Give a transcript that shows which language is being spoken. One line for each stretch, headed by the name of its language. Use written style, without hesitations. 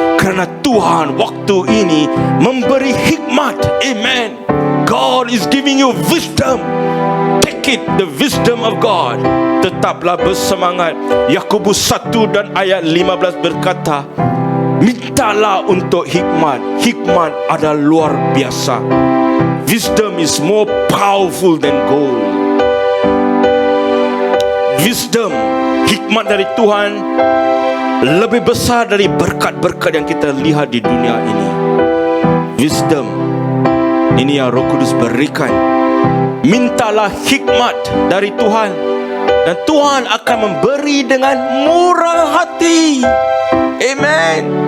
Malay: Kerana Tuhan waktu ini memberi hikmat. Amen.
English: God is giving you wisdom. Take it, the wisdom of God.
Malay: Tetaplah bersemangat. Yakobus 1 dan ayat 15 berkata, mintalah untuk hikmat. Hikmat adalah luar biasa.
English: Wisdom is more powerful than gold.
Malay: Wisdom, hikmat dari Tuhan lebih besar dari berkat-berkat yang kita lihat di dunia ini. Wisdom ini yang Roh Kudus berikan. Mintalah hikmat dari Tuhan, dan Tuhan akan memberi dengan murah hati. Amen.